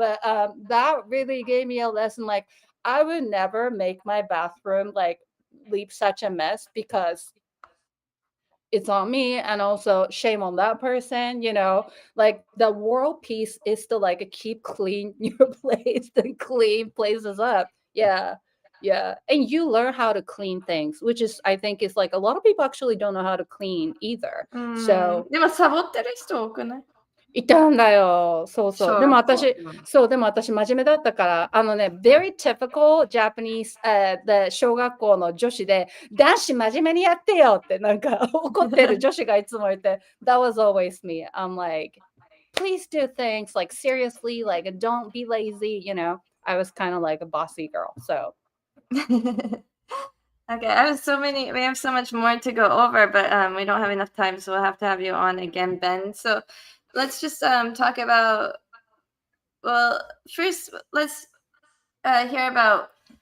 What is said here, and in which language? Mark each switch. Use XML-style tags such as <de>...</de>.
<en>But that really gave me a lesson. Like I would never make my bathroom like leave such a mess because it's on me, and also shame on that person. Like the world peace is to like keep clean your place and clean places up. Yeah, and you learn how to clean things, which is I think is like a lot of people actually don't know how to clean either. So</en> <ja>でもサボってる人多くない？いたんだよ。そうそう。でも私真面目だったから、</ja> <en>very typical Japanese</en> <ja>で小学校の女子で、男子真面目にやってよってなんか怒ってる女子がいつもいて、</ja> <en>that was always me. I'm like, please do things like seriously, like don't be lazy, I was kind of like a bossy girl, so. Okay, we have so much more to go over, but we don't have enough time, so we'll have to have you on again, Ben. So let's just talk about, well, first let's hear about</en>